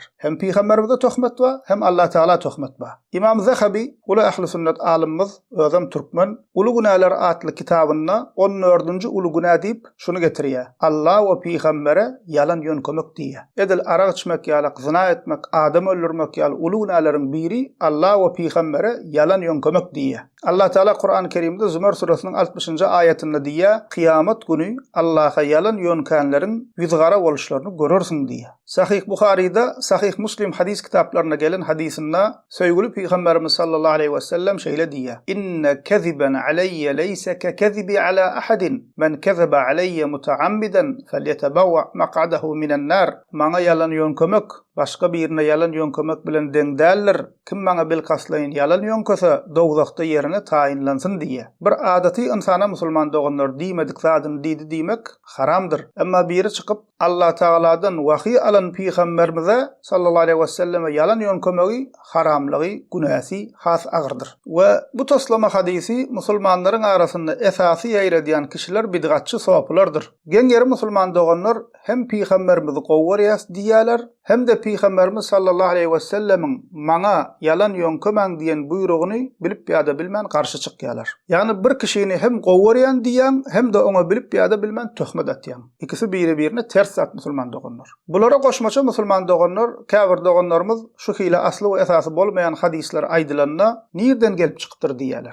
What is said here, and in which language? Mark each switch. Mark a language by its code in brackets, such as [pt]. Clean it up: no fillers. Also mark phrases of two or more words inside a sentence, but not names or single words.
[tk] Hem Peygamberimize töhmet we hem Allah Taala töhmet bar. İmam Zahabi ulu ähli sünnet alimimiz özüm türkmen ulu günalar atly kitabynda 14-nji ulu günah diýip şunu getirýär. Allah we Peygambere yalan ýönkemek diýär. Edil araq içmek ýaly zina etmek, adam öldürmek ýaly ulu günahlaryň biri Allah we Peygambere yalan ýönkemek diýär. Allah Taala Kur'an-ı Kerimde Zümer surasının 60-njy ayetinde diýär: "Kıyamet günü Allah'a yalan ýönkenleriň ýüzgara boluşlaryny görürsiň" diýär. Sahih Buhari'de, Sahih Muslim hadis kitaplarına gelen hadisinde söýgüli Peygamberimiz [ar] صلى الله عليه وسلم [tk] şeýle diýär: [ar] "إن كذبا علي ليس ككذب على أحد. من كذب علي متعمدا فليتبوأ مقعده من النار." [tk] Maňa yalan ýönkemek başga birine yalan ýönkemek bilen deň däldir. Kim maňa bil kaslaýyn yalan ýönkese dogzakda ýerine taýinlansyn diýär. Bir adaty insana musulman doganlar diýmedik zadyny diýdi diýmek haramdyr. Emma biri çykyp Allah Taala'dan wahy alan Peygamberimize [ar] صلى الله عليه وسلم [tk] yalan ýönkemegi haramlygy, günäsi has agyrdyr. We bu toslama hadisi musulmanlaryň arasynda esasy ýaýradýan kişiler bidgatçy soplardyr. Geňeri musulman doganlar hem Peygamberimizi gowwarýas diýýärler, hem de Peygamberimiz [ar] صلى الله عليه وسلم [tk] maňa yalan ýönkemäň diýen buyrugyny bilip ýa-da bilmän garşy çykýarlar. Ýani bir kişini hem gowwarýan diýen, hem de oňa bilip ýa-da bilmän töhmet atýan. İkisi biri-birine ters zat musulman doganlar. Bulara goşmaça musulman doganlar, käbir doganlarymız şu hile asly we esasy bolmayan hadisler aýdylanda nirden gelip çykypdyr diýýärler.